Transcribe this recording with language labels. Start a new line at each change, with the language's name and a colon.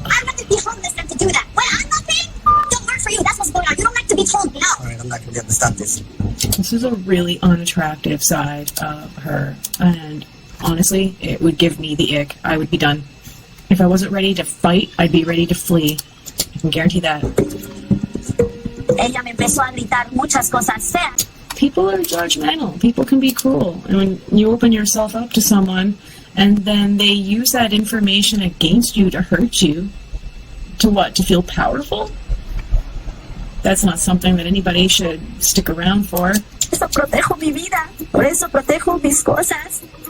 English: I'm not to be homeless and to do that. When I'm not paying, don't work for you. That's what's going on. You don't like to be told no. Alright, I'm not gonna be able to stop this. This is a really unattractive side of her, and honestly, it would give me the ick. I would be done. If I wasn't ready to fight, I'd be ready to flee. I can guarantee that.
Spanish: Ella me empezó a gritar muchas cosas feas.
English: People are judgmental. People can be cruel. And when you open yourself up to someone, and then they use that information against you to hurt you, to what? To feel powerful? That's not something that anybody should stick around for.
Spanish: Por eso protejo mi vida. Por eso protejo mis cosas.